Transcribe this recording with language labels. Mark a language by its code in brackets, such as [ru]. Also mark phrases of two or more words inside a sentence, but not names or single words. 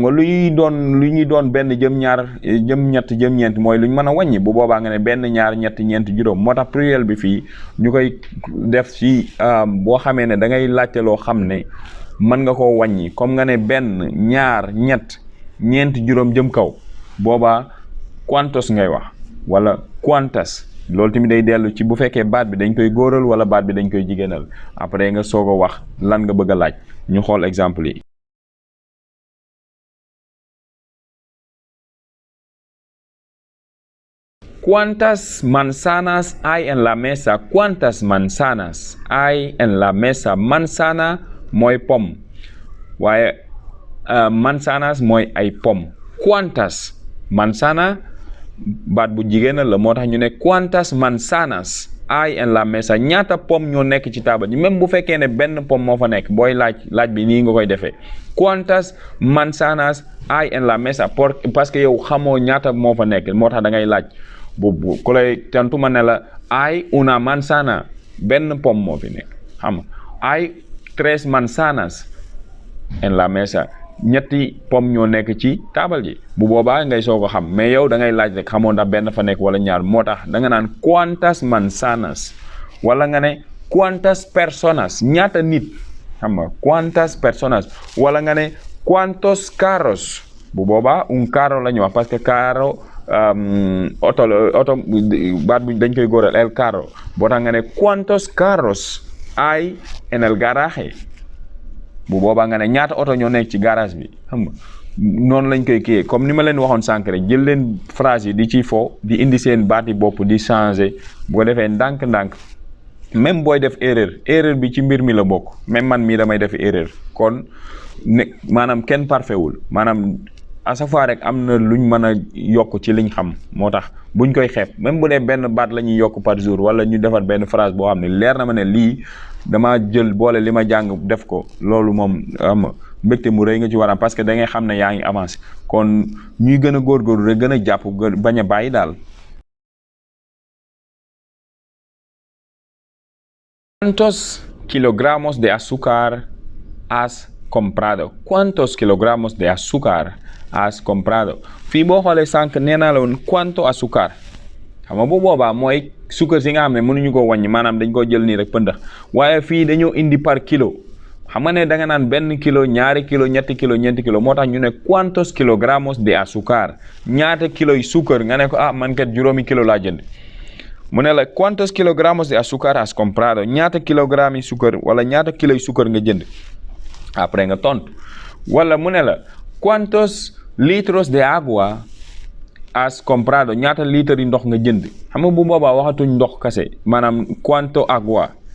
[wo] nga lu ñuy doon benn jëm ñaar jëm ñett jëm ñeent mooy lu ñu mën a wàññi bu boobaa nga ne benn ñaar ñett ñeent juróom moo tax pluriel bi fii ñu koy def ci boo xamee ne da ngay laajte loo xam ne mën nga koo wàññi comme nga ne benn ñaar ñett ñeent juróom jëm kaw boobaa cuántos ngay wax wala cuántas loolu tamit day dellu ci bu fekkee baat bi dañ koy góoral wala baat bi dañ koy jigéenal après nga soog a wax lan nga bëgg a laaj ñu xool exemple yi. [es] ¿Cuántas manzanas hay en la mesa? ¿Cuántas manzanas hay en la mesa? [wo] Manzana mooy pom waaye manzanas mooy ay pom. ¿Cuántas? Manzana baat bu jigéen la moo tax ñu ne [es] ¿cuántas manzanas hay en la mesa? [wo] ñaata pom ñoo nekk ci taabal ji même bu fekkee ne benn pom moo fa nekk booy laaj bi nii nga koy defee [es] ¿cuántas manzanas hay en la mesa? [wo] parce que yow xamoo ñaata moo fa nekk moo tax da ngay laaj. bu ku lay tontu ma ne la [es] hay una manzana [wo] benn pom moo fi nekk xam nga [es] hay 3 manzanas en la mesa [wo] ñetti pom ñoo nekk ci taabal ji bu boobaa ngay soog a xam mais yow da ngay laaj rek xamoo ndax benn fa nekk wala ñaar moo tax da nga naan [es] cuántas manzanas [wo] wala nga ne [es] cuántas personas [wo] ñaata nit xam nga [es] cuántas personas [wo] wala nga ne [es] cuántos carros [wo] bu boobaa [es] un carro [wo] la ñu wax parce que carro oto baat bu dañ koy góoral [es] el carro [wo] boo tax nga ne [es] cuántos carros hay en el garaje [wo] bu boobaa nga ne ñaata oto ñoo nekk ci garage bi xam nga noonu lañ koy kiyee comme ni ma leen waxoon sànq rek jël leen phrase yi di ci fo di indi seen baati bopp di changer bu ko defee ndànk-ndànk même booy def erreur bi ci mbir mi la bokk même man mii damay def erreur kon ne maanaam kenn parfait wul maanaam [fr] à chaque fois [wo] rek am na luñ mën a yokk ci liñ xam moo tax buñ koy xeeb même bu dee benn baat la ñuy yokk [fr] par jour [wo] wala ñu defar benn phrase boo xam ne leer na ma ne lii dama jël boole li ma jàng def ko loolu moom am mbégte mu rëy nga ci war parce que da ngay xam ne yaa ngi avancé kon ñuy gën a góorgóorlu rek gën a jàpp bañ a bàyyi daal. [es] ¿Cuántos kilogramos de azúcar has comprado? ¿Cuántos kilogramos de azúcar has comprado? [wo] fii boo xoolee sànq nee naa la woon [es] cuánto azúcar [wo] xam nga bu boobaa mooy suukar si nga xam ne mënuñu ko wàññi maanaam dañ ko jël nii rek pëndax waaye fii dañoo indi [fr] par kilo [wo] xam nga ne da nga naan benn kilo ñaari kilo ñetti kilo ñeenti kilo moo tax ñu ne [es] cuántos kilogramos de azúcar [wo] ñaata kilo yi suukar nga ne ko man kat juróomi kilo laa jënd mu ne la [es] cuántos kilogramos de azúcar has comprado [wo] ñaata kilogramme yi suukar wala ñaata kilo yi suukar nga jënd après nga tontu wala mu ne la [es] cuántos litros de agua has comprado [wo] ñaata litre yi ndox nga jënd xam nga bu boobaa waxatuñ ndox kase maanaam [es] cuánto agua